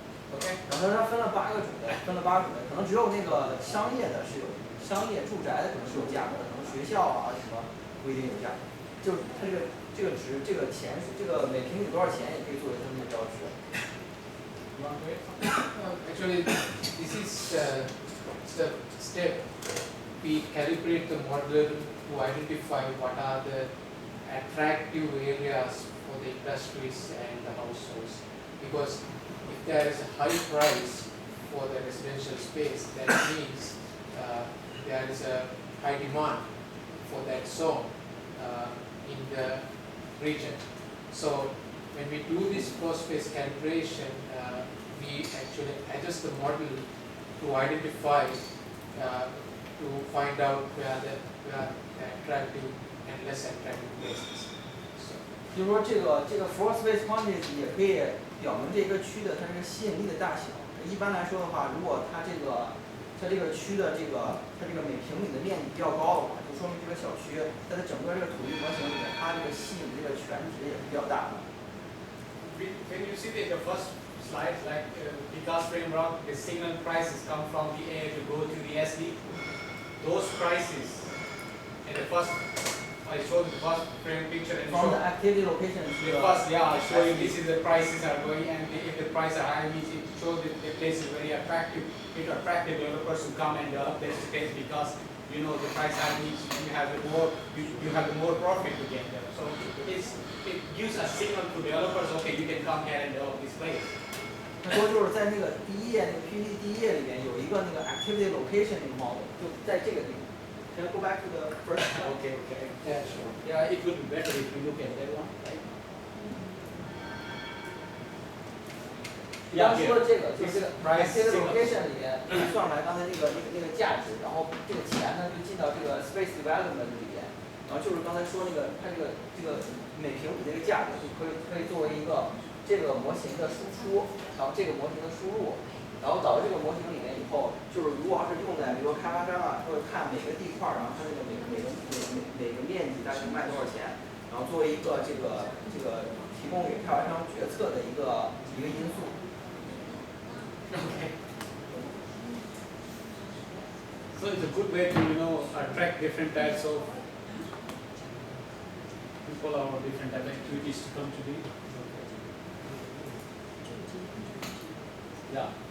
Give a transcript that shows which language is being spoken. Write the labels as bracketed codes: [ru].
[en] OK。 [zh] 然后它分了8个种类，可能只有那个商业的是有商业住宅的可能是有价格的，可能学校啊什么不一定有价格。就是它这个值这个钱这个每平米多少钱也可以作为它的目标值。 [en] Actually, this is the step. We calibrate the model to identify what are the attractive areas for the industries and the households. Because if there is a high price for the residential space, that means there is a high demand for that zone in the region. So when we do this floor space calibration, we actually adjust the model to identify, to find out where the attractive and less attractive places. So, [zh] 就是说这个 [en] floor space quantity [zh] 也可以表明这个区的它这个吸引力的大小。一般来说的话，如果它这个区的它这个每平米的面积比较高的话，就说明这个小区在它整个这个土地模型里面，它这个吸引这个权值也是比较大的。 [en] When you see the first slide, like PECAS framework, the signal prices come from the A to go to the SD. Those prices, in the first, I showed the first frame picture and From the activity location to the first, yeah, I show you this is the prices are going, and if the prices are high, it shows that the place is very attractive. It attractive developers to come and develop this space because you know the price high means you have the more profit to get there. So it gives a signal to developers, okay, you can come here and develop this place. [zh] 他说就是在那个第一页那个 PPT 第一页里面有一个那个 [en] activity location [zh] 那个 model， 就在这个地方。 [en] Can you go back to the first slide? Okay. Yeah, sure. Yeah, it would be better if you look at that one, right? [zh] 刚说的这个就是这个 [en] price activity location [zh] 里面算出来刚才那个价值，然后这个钱呢就进到这个 [en] space development [zh] 里边，然后就是刚才说那个它这个每平米这个价格就可以作为一个这个模型的输出，然后这个模型的输入，然后导入这个模型里面以后，就是如果要是用在比如说开发商啊，或者看每个地块，然后它那个每个面积大概卖多少钱，然后作为一个这个提供给开发商决策的一个因素。 [en] Okay. So it's a good way to attract different types of people or different types of activities to come to the. Yeah.